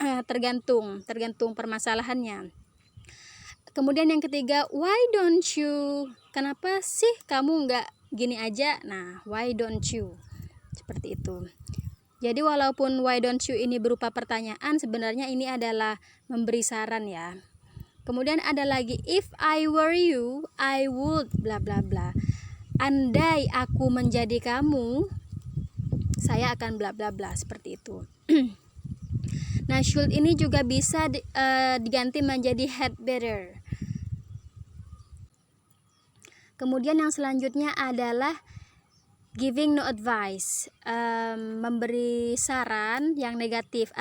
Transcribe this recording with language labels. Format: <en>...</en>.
<id>Tergantung permasalahannya. Kemudian yang ketiga,</id> <en>why don't you?</en> <id>Kenapa sih kamu nggak gini aja? Nah,</id> <en>why don't you?</en> <id>Seperti itu. Jadi walaupun</id> <en>why don't you</en> <id>ini berupa pertanyaan, sebenarnya ini adalah memberi saran ya. Kemudian ada lagi,</id> <en>if I were you, I would bla bla bla.</en> <id>Andai aku menjadi kamu, saya akan bla bla bla, seperti itu. Nah, should ini juga bisa diganti menjadi</id> <en>had better.</en> <id>Kemudian yang selanjutnya adalah giving no advice, memberi saran yang negatif.</id>